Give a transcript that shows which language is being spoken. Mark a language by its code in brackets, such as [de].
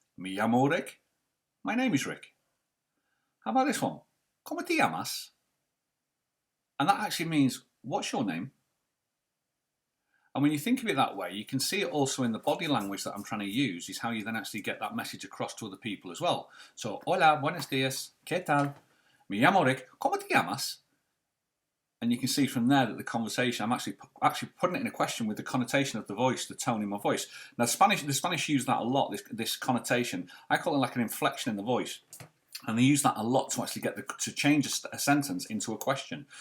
[es] Me llamo Rick. [en] My name is Rick. How about this one? [es] ¿Cómo te llamas? [en] And that actually means, what's your name? And when you think of it that way, you can see it also in the body language that I'm trying to use, is how you then actually get that message across to other people as well. [es] So, hola, buenos días, ¿qué tal? Me llamo Rick, ¿cómo te llamas? [en] And you can see from there that the conversation, I'm actually putting it in a question with the connotation of the voice, the tone in my voice. Now, the Spanish use that a lot, this connotation. I call it like an inflection in the voice. And they use that a lot to actually get to change a sentence into a question.